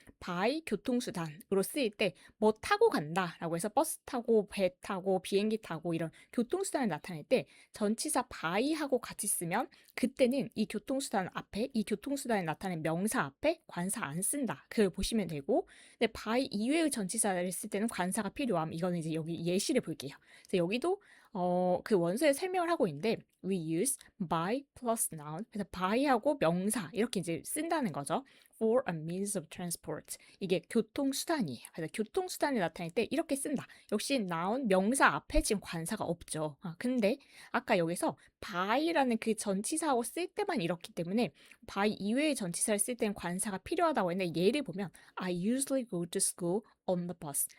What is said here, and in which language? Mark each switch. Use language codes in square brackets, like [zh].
[ko] by 교통수단으로 쓰일 때 뭐 타고 간다라고 해서 버스 타고 배 타고 비행기 타고 이런 교통수단을 나타낼 때 전치사 by하고 같이 쓰면 그때는 이 교통수단 앞에 이 교통수단을 나타낸 명사 앞에 관사 안 쓴다. 그걸 보시면 되고 근데 by 이외의 전치사를 쓸 때는 관사가 필요함. 이거는 이제 여기 예시를 볼게요. 그래서 여기도 그 원서에 설명을 하고 있는데 [en] we use by plus noun [ko] 그래서 by하고 명사 이렇게 이제 쓴다는 거죠. [en] for a means of transport [ko] 이게 교통수단이에요. 그래서 교통수단을 나타낼 때 이렇게 쓴다. 역시 noun 명사 앞에 지금 관사가 없죠. 근데 아까 여기서 by라는 그 전치사하고 쓸 때만 이렇기 때문에 by 이외의 전치사를 쓸 때는 관사가 필요하다고 했는데 예를 보면 [en] I usually go to school on the bus.